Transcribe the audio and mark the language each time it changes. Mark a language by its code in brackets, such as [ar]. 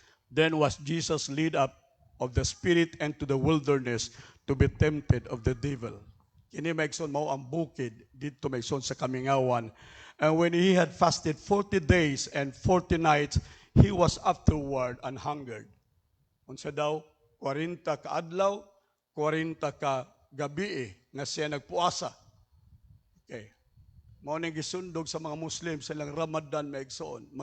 [en] Then was Jesus led up of the Spirit into the wilderness to be tempted of the devil. [ceb] Kini maigsoon mao ang bukid dito maigsoon sa Kamingawan. [en] And when he had fasted 40 days and 40 nights, he was afterward an hungered. [ceb] Unsa daw? 40 ka adlaw, 40 ka gabi nga siya nagpuasa. Okay. Mao ning gisundog sa mga Muslim sa ilang Ramadan maigsoon.